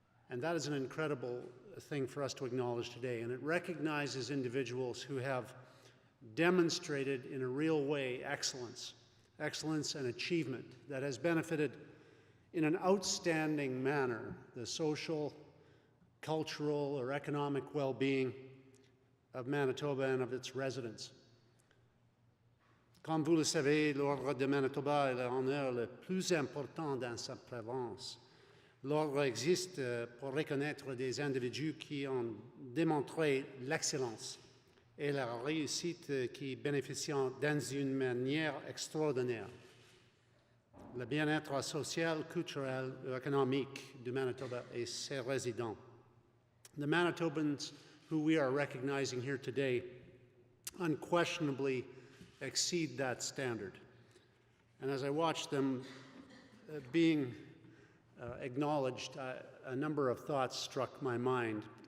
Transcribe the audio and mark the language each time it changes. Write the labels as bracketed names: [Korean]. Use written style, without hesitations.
[English] And that is an incredible thing for us to acknowledge today. And it recognizes individuals who have demonstrated in a real way excellence and achievement that has benefited in an outstanding manner the social, cultural, or economic well-being of Manitoba and of its residents. [French] Comme vous le savez, l'Ordre de Manitoba est l'honneur le plus important dans sa province. L'Ordre existe pour reconnaître des individus qui ont démontré l'excellence et la réussite qui bénéficient d'une manière extraordinaire. Le bien-être social, culturel et économique du Manitoba et ses résidents. [English] The Manitobans who we are recognizing here today unquestionably exceed that standard. And as I watched them being acknowledged, a number of thoughts struck my mind.